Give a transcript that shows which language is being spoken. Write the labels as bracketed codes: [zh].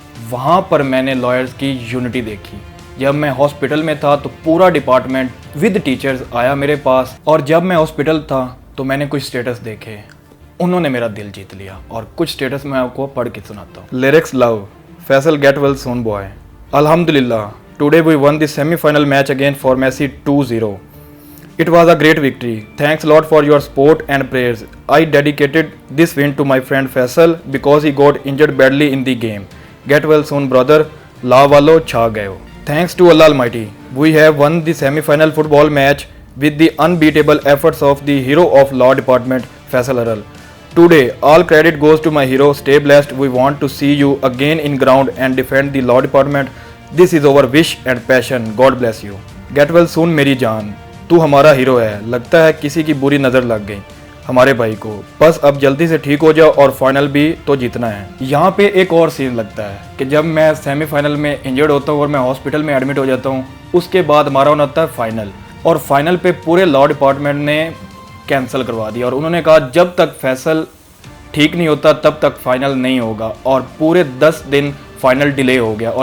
[hi] वहाँ पर मैंने लॉयर्स की यूनिटी देखी। जब मैं हॉस्पिटल में था तो पूरा डिपार्टमेंट विद टीचर्स आया मेरे पास, और जब मैं हॉस्पिटल था तो मैंने कुछ स्टेटस देखे, उन्होंने मेरा दिल जीत लिया। और कुछ स्टेटस मैं आपको पढ़ के सुनाता हूँ। Lyrics love, Faisal [en] get well soon boy, [hi] अल्हम्दुलिल्लाह [en] today we won the semi-final match against Formasi 2-0. It was a great victory. Thanks a lot for your support and prayers. I dedicated this win to my friend Faisal because he got injured badly in the game. Get well soon brother. La walo cha gayo. Thanks to Allah Almighty, we have won the semi-final football match with the unbeatable efforts of the hero of law department, Faisal Aral. Today, all credit goes to my hero. Stay blessed. We want to see you again in ground and defend the law department. This is our wish and passion. God bless you. Get well soon [hi] मेरी जान, तू हमारा hero है। लगता है किसी की बुरी नज़र लग गई हमारे भाई को, बस अब जल्दी से ठीक हो जाओ और फाइनल भी तो जीतना है। यहाँ पे एक और सीन लगता है कि जब मैं सेमीफाइनल में इंजर्ड होता हूँ और मैं हॉस्पिटल में एडमिट हो जाता हूँ, उसके बाद हमारा होता है फाइनल, और फाइनल पे पूरे लॉ डिपार्टमेंट ने कैंसिल करवा दिया, और उन्होंने कहा जब तक फैसल ठीक नहीं होता तब तक फाइनल नहीं होगा, और पूरे 10 दिन फाइनल डिले हो गया।